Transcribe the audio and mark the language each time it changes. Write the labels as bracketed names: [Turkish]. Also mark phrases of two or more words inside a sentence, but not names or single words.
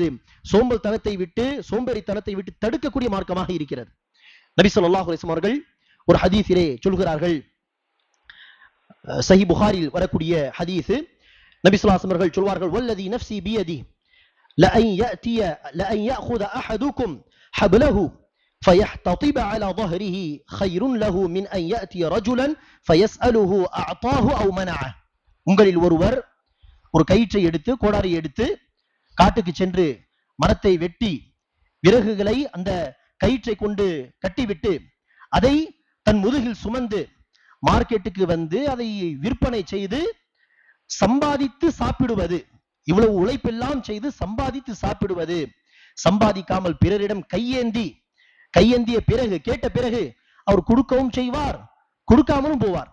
[Tamil] சோம்பல் தனத்தை விட்டு, சோம்பேறித்தனத்தை விட்டு தடுக்கக்கூடிய மார்க்கமாக இருக்கிறது. [Arabic] النبي صلى الله عليه وسلم [Tamil] அவர்கள் ஒரு ஹதீஸிலே சொல்கிறார்கள், சஹீஹ் புகாரில் வரக்கூடிய ஹதீஸ், நபி [Arabic] صلى الله عليه وسلم [Tamil] அவர்கள் சொல்வார்கள், [Arabic] والذي نفسي بيده لأن يأخذ أحدكم حبله فيحتطب على ظهره خير له من أن يأتي رجلا فيسأله أعطاه أو منعه. [Tamil] உங்களில் ஒருவர் ஒரு கயிற்றை எடுத்து, கோடாரி எடுத்து காட்டுக்கு சென்று மரத்தை வெட்டி விறகுகளை அந்த கயிற்றை கொண்டு கட்டிவிட்டு அதை தன் முதுகில் சுமந்து மார்க்கெட்டுக்கு வந்து அதை விற்பனை செய்து சம்பாதித்து சாப்பிடுவது, இவ்வளவு உழைப்பெல்லாம் செய்து சம்பாதித்து சாப்பிடுவது சம்பாதிக்காமல் பிறரிடம் கையேந்திய பிறகு கேட்ட பிறகு அவர் கொடுக்கவும் செய்வார், கொடுக்காமலும் போவார்.